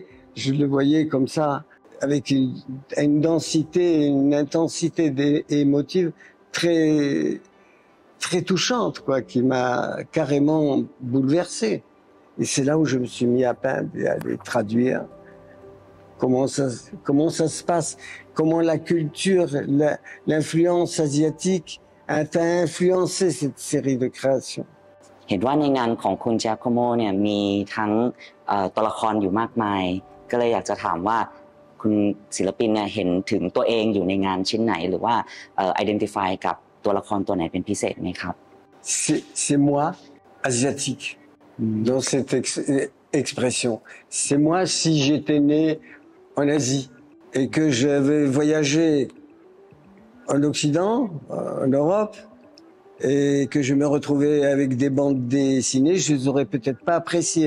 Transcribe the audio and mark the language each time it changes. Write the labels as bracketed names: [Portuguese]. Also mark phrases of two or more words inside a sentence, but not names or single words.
[French] Je le voyais comme ça, avec une densité, une intensité émotive très touchante, quoi, qui m'a carrément bouleversé. Et c'est là où je me suis mis à peindre et à les traduire. Comment ça se passe, comment la culture, l'influence asiatique a influencé cette série de créations. [Thai] เห็นว่าในงานของคุณเจียโคโมเนี่ยมีทั้งตัวละครอยู่มากมายก็เลยอยากจะถามว่าคุณศิลปินเนี่ยเห็นถึงตัวเองอยู่ในงานชิ้นไหนหรือว่าidentify กับตัวละครตัวไหนเป็นพิเศษไหมครับ [French] C'est moi asiatique dans cette expression. C'est moi si j'étais né en Asie et que j'avais voyagé en Occident, en Europe, et que je me retrouvais avec des bandes dessinées, je les aurais peut-être pas appréciées.